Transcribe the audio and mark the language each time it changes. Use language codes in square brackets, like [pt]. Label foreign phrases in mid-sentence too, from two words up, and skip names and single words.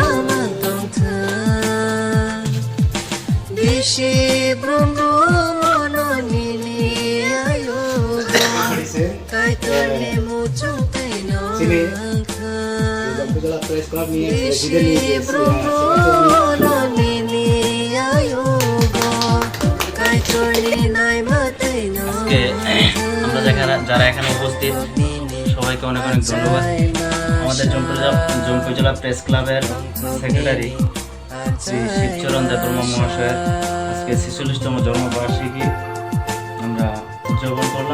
[trp] Bishi brumbu mononini ayo kai tole muchung kaino sini jongpujala [en] press club [trp] ni presiden ni brumbu mononini ayo kai tole nai mataino [bn] আজকে আমরা যারা এখানে উপস্থিত সবাইকে অনেক অনেক ধন্যবাদ আমাদের জম্পুজলা প্রেস ক্লাবের সেক্রেটারি শ্রী শিবচরণ দেববর্মা মহাশয়ের আজকে 46তম জন্মবার্ষিকী আমরা উদযাপন করলাম।